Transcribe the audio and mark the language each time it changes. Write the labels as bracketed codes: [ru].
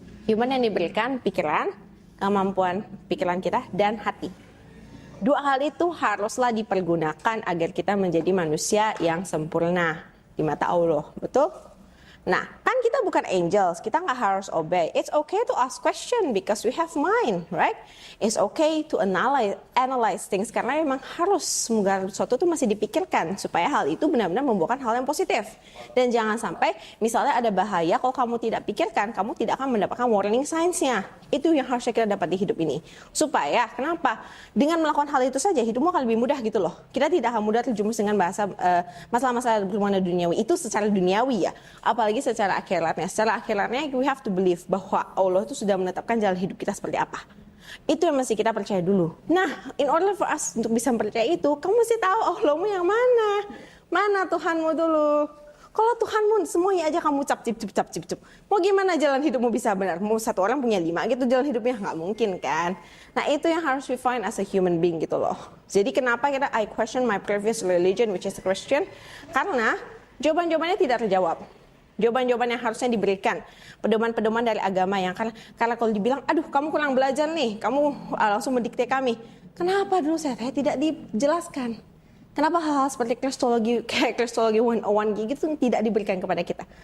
[id] Human yang diberikan pikiran, kemampuan pikiran kita, dan hati. Dua hal itu haruslah dipergunakan agar kita menjadi manusia yang sempurna di mata Allah. Betul? Nah, kan kita bukan angels, kita nggak harus obey. [en] It's okay to ask question because we have mind, right? It's okay to analyze things [id] karena memang harus segala sesuatu itu masih dipikirkan supaya hal itu benar-benar membuahkan hal yang positif. Dan jangan sampai misalnya ada bahaya kalau kamu tidak pikirkan, kamu tidak akan mendapatkan warning signs-nya. Itu yang harusnya kita dapat di hidup ini. Supaya, kenapa? Dengan melakukan hal itu saja hidupmu akan lebih mudah gitu loh. Kita tidak akan mudah terjumus dengan masalah-masalah berhubungan duniawi. Itu secara duniawi ya. Apalagi secara akhiratnya. Secara akhiratnya [en] we have to believe [id] bahwa Allah itu sudah menetapkan jalan hidup kita seperti apa. Itu yang mesti kita percaya dulu. Nah, [en] in order for us [id] untuk bisa percaya itu, kamu mesti tahu Allahmu yang mana. Mana Tuhanmu dulu. Kalau Tuhanmu semuanya aja kamu cap. Mau gimana jalan hidupmu bisa benar? Mau satu orang punya 5 gitu jalan hidupnya? Nggak mungkin kan? Nah itu yang harus [en] we find as a human being [id] gitu loh. Jadi kenapa [en] I question my previous religion which is a Christian? [id] Karena jawaban-jawabannya tidak terjawab. Jawaban-jawaban yang harusnya diberikan. Pedoman-pedoman dari agama yang karena kalau dibilang, aduh kamu kurang belajar nih, kamu langsung mendikte kami. Kenapa dulu saya tidak dijelaskan? Kenapa hal-hal seperti Kristologi 101 gitu tidak diberikan kepada kita?